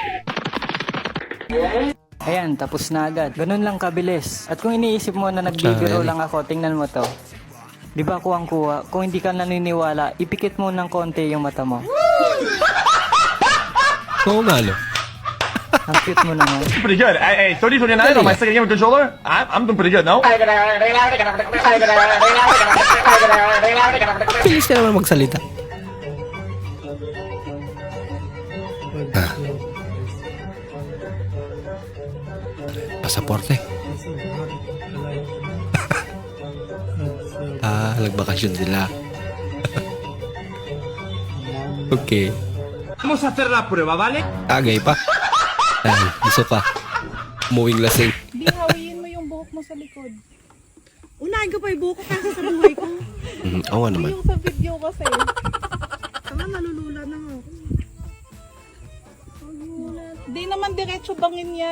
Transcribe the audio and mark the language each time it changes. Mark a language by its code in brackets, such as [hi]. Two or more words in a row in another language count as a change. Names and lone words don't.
[tl] Ayan, tapos na agad. Ganun lang kabilis. At kung iniisip mo na nagbibiro lang ako, tingnan mo to. Di ba kuwang-kuha? Kung hindi ka naniniwala, ipikit mo ng konti yung mata mo. Oo nga, no? Ang cute mo naman. [en] Pretty good. Hey, 30-29 on my second game with controller. I'm doing pretty good, no? [tl] Bilis ka naman magsalita. Pasaporte. Nagbakasyon sila. Okay. [es] Vamos a hacer la prueba, ¿vale? [tl] Tagay pa. Ay, gusto ka. Umuwing lasing. Di hawiin mo yung buhok mo sa likod. Unahin ko pa yung buhok ko kasi sa buhay ko. Oo nga naman. Yung sa video kasi. Tama, nalulula na nga ako. Di naman diretso bangin yan.